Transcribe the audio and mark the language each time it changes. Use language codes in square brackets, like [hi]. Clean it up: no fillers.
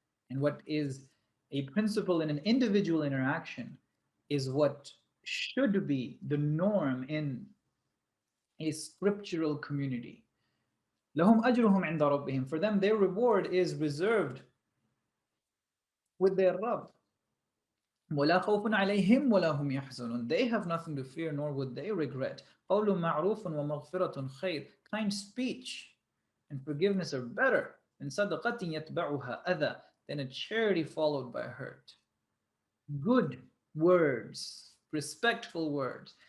[en] And what is a principle in an individual interaction is what should be the norm in a scriptural community. [ar] لهم أجرهم عند ربهم. [en] For them, their reward is reserved with their Rabb. [ar] ولا خوف عليهم ولا هم يحزنون. [en] They have nothing to fear, nor would they regret. [ar] قول معروف ومغفرة خير. [en] Kind speech and forgiveness are better than [ar] صدقة يتبعها أذى, [en] than a charity followed by hurt. Good words, respectful words.